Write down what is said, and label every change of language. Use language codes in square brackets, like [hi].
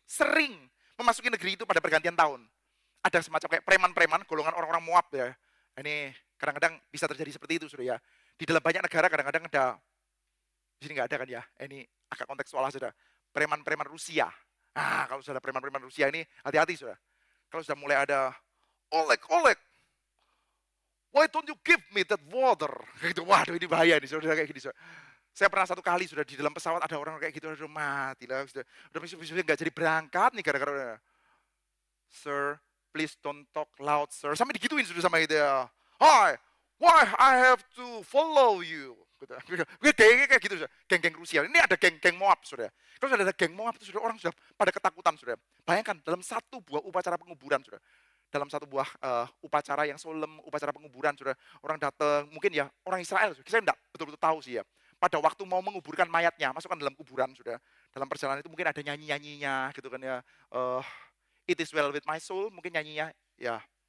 [id] Sering memasuki negeri itu pada pergantian tahun. Ada semacam kayak preman-preman, golongan orang-orang Moab ya. Ini kadang-kadang bisa terjadi seperti itu, sudah ya. Di dalam banyak negara kadang-kadang ada, di sini nggak ada kan ya, ini agak kontekstual saja. Preman-preman Rusia. Nah, kalau sudah ada preman-preman Rusia ini, hati-hati sudah. Kalau sudah mulai ada, [en] Oleg, why don't you give me that water? [id] Gitu, waduh ini bahaya nih, sudah kayak gini. Saya pernah satu kali sudah di dalam pesawat ada orang kayak gitu, udah mati lah, udah besok-besok nggak jadi berangkat nih gara-gara, [en] sir, please don't talk loud, sir. [id] Sampai digituin sudah sama itu ya. [en] Hi, why I have to follow you? [id] Gengnya kayak gitu, geng-geng Rusia. Ini ada geng-geng Moab, saudara. Kalau sudah ada geng Moab itu sudah orang sudah pada ketakutan, saudara. Bayangkan dalam satu buah upacara penguburan, saudara. Dalam satu buah upacara yang solemn, upacara penguburan, saudara. Orang datang, mungkin ya orang Israel, saya enggak betul-betul tahu sih ya. Pada waktu mau menguburkan mayatnya, masukkan dalam kuburan, saudara. Dalam perjalanan itu mungkin ada nyanyi-nyanyinya, gitu kan ya. [en] It is well with my soul, [id] mungkin nyanyinya, ya.